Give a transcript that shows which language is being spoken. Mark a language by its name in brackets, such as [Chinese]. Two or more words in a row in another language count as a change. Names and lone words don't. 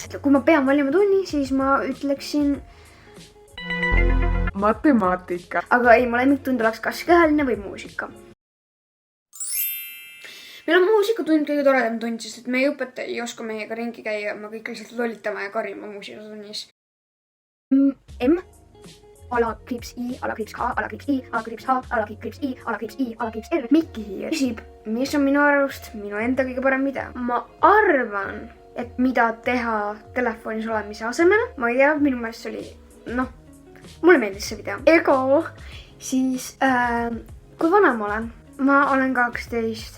[Estonian] Kui ma pean valima tunni, siis ma ütleksin Matemaatika. aga ei, mu lemmiktund oleks kas kehaline või muusika. Meil on muusikatund kõige toredam tund, sest et meie õpetaja ei oska meiega ringi käia, me kõik lihtsalt lollitame ja karjame muusikatunnis. M, alakriips I, alakriips K, alakriips I, alakriips H, alakriips I, alakriips I, alakriips R. Mikki Hiir küsib, mis on minu arvust minu enda kõige parem video. Ma arvan, et mida teha telefonis olemise asemel. Ma ei tea, minu meelest oli, mulle meeldis see video. Ego, siis kui vana ma olen? Ma olen 12.